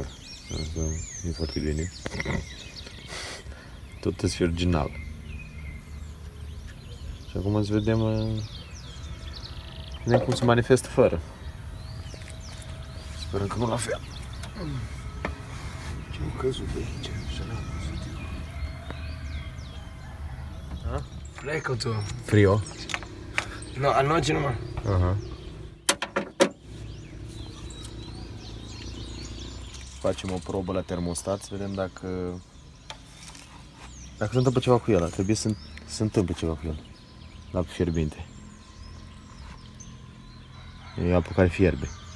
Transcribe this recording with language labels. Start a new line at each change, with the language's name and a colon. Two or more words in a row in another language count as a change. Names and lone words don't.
Romanian: Asta e foarte bine. Tot este original. Și acum îți vedem cum se manifestă fără. Sperăm că nu la fel. Ce-au căzut de aici? Și n-am văzut.
Spanish: Fresco tu. Frio. No, anoche nomás. Aha.
Romanian: Facem o probă la termostat să vedem dacă se întâmplă ceva cu el. Ar trebui să se întâmple ceva cu el. La apă fierbinte. E apă care fierbe.